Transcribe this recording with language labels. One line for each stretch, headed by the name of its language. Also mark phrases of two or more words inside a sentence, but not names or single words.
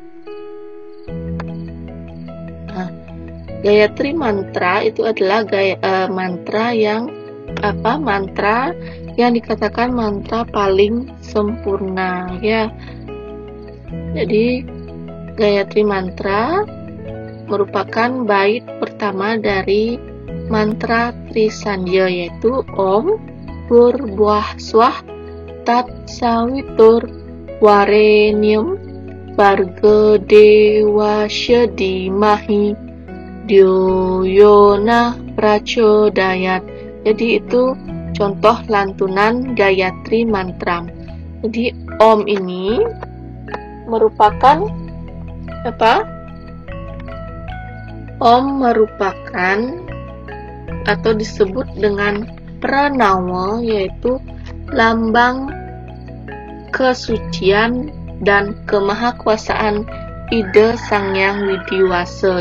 Indonesian: Nah, Gayatri mantra itu adalah mantra yang dikatakan mantra paling sempurna ya. Jadi Gayatri mantra merupakan bait pertama dari mantra Trisandya, yaitu
Sanskrit: Om Purbuah Swah Tat Sawitur Warenyam Barga Dewasya Dimahi Dyoyona Prachodayat.
Indonesian: Jadi itu contoh lantunan Gayatri mantra. Jadi Om ini merupakan apa? Om merupakan atau disebut dengan pranawa, yaitu lambang kesucian dan kemahakuasaan Ida Sangyang Widiwasa.